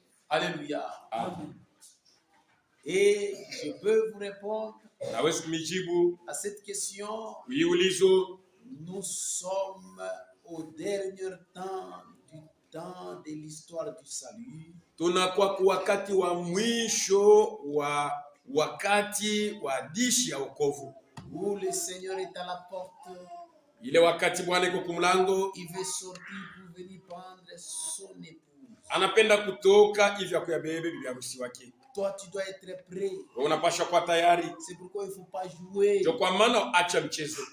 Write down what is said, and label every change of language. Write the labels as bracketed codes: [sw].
[fr] Alléluia. Amen. Et je peux vous répondre [sw] Naweza kumijibu [fr] à cette question. [sw] ulizo. [fr] Nous sommes au dernier temps de l'histoire du salut. [sw] Tunakuwa kwa wakati wa mwisho wa wakati wa dishi ya wokovu. [fr] Où le Seigneur est à la porte. [sw] Ile wakati Bwana iko kumlango, [fr] Il veut sortir pour venir prendre son épouse. [sw] anapenda kutoka hivi ya kuyabebe bibi harusi wake. [fr] Toi, tu dois être prêt. [sw] Unapaswa kuwa tayari. [fr] C'est pourquoi il ne faut pas jouer. [sw] Ndio kwa maana acha mchezo.